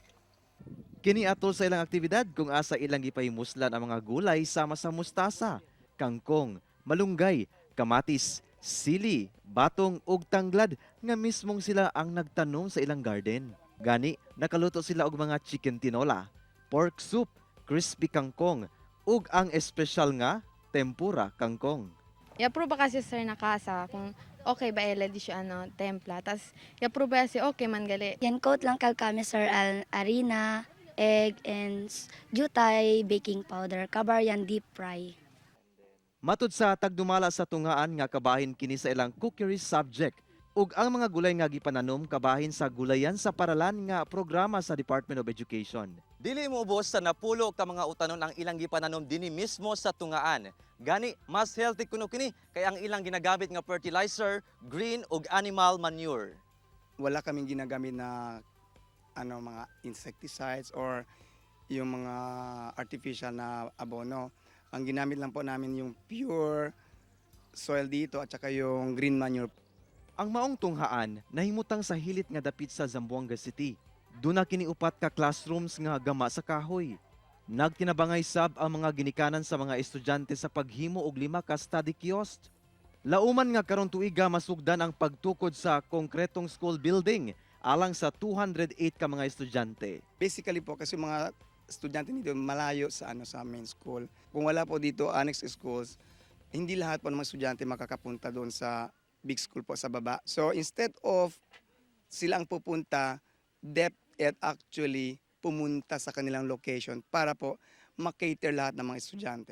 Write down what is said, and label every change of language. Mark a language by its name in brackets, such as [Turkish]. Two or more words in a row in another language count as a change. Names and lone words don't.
[Cebuano] Kini atol sa ilang aktibidad kung asa ilang gipahimuslan ang mga gulay sama sa mustasa, kangkong, malunggay, kamatis, sili, batong ug tanglad nga mismong sila ang nagtanom sa ilang garden. Gani, nakaluto sila og mga chicken tinola, [English] pork soup, crispy kangkong, [Cebuano] ug ang espesyal nga tempura kangkong. I-approve ba kasi sir nakasa kung okay ba di siya templa. Tapos i-approve ba si okay man gali. Yan coat lang kami sir harina, egg and jutay, baking powder, kabar yan deep fry. Matud sa tagdumala sa tungaan nga kabahin kini sa ilang cookery subject ug ang mga gulay nga gipananom kabahin sa gulayan sa paralan nga programa sa Department of Education. Dili mo ubos sa napulo ka mga utanon ang ilang gipananom dinhi mismo sa tungaan. Gani mas healthy kuno kini kay ang ilang ginagamit nga fertilizer, green ug [English] animal manure. [Filipino] Wala kaming ginagamit na mga insecticides or yung mga artificial na abono. Ang ginamit lang po namin yung [English] pure soil [Filipino] dito at saka yung [English] green manure. [Cebuano] Ang maong tunghaan nahimutang sa hilit nga dapit sa Zamboanga City. Duna kini upat ka classrooms nga gama sa kahoy. Nagtinabangay sab ang mga ginikanan sa mga estudyante sa paghimo og 5 ka study kiosk. Lauman nga karon tuiga masugdan ang pagtukod sa konkretong school building alang sa 208 ka mga estudyante. [Filipino] Basically po kasi mga estudyante dito malayo sa sa main school. Kung wala po dito annex schools, hindi lahat po ng mga estudyante makakapunta doon sa big school po sa baba. [English] So instead of [Filipino] silang pupunta, DepEd actually pumunta sa kanilang location para po makater lahat ng mga estudyante.